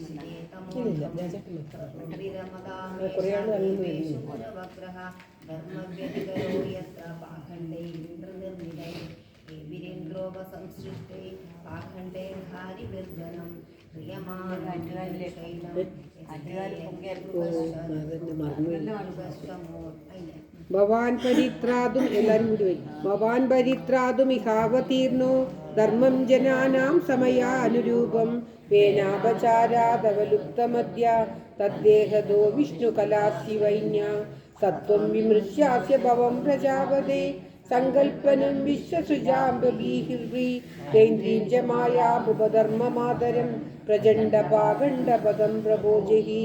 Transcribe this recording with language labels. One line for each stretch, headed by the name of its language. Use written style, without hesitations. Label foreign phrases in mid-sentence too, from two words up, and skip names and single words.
Sanskrit: विरमदामेषुरवग्रह धर्मव्यतिकरो यत्र पाखण्डैरिन्द्रनिर्मितैः वीरेन्द्रोपसंसृष्टै पाखण्डे हारिविर्जनं ഭവാൻ പരിത്രാതും
Malayalam: എല്ലാവരും കൂടി വരും.
Sanskrit: ഭവാൻ പരിത്രാതും ഇഹാവതീർണോ ധർമ്മം ജനാനാം സമയാനുരൂപം വേനാപചാരാദവലുപ്തമദ്യ തദ്ദേഹദോ വിഷ്ണുകലാസ്യവൈന്യ സത്വം വിമൃശ്യാസ്യ ഭവം പ്രജാപതേ സങ്കൽപ്പനം വിശ്വസൃജാംബീഹിർവി തൈന്ദ്രീം ച മായാപുപധർമ്മമാതരം പ്രചണ്ഡപാഖണ്ഡപദം പ്രഭോജഹി